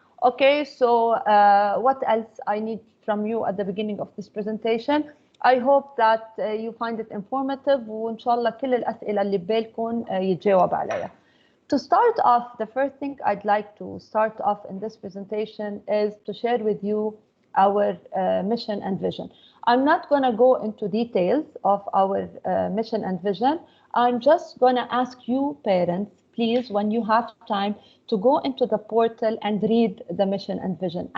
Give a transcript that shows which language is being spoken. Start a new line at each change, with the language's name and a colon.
English: Okay, so what else I need from you at the beginning of this presentation? I hope that you find it informative
Arabic: وإن شاء الله كل الأسئلة اللي ببالكم يتجاوب عليها.
English: To start off, the first thing I'd like to start off in this presentation is to share with you our mission and vision. I'm not going to go into details of our mission and vision. I'm just going to ask you parents, please, when you have time, to go into the portal and read the mission and vision.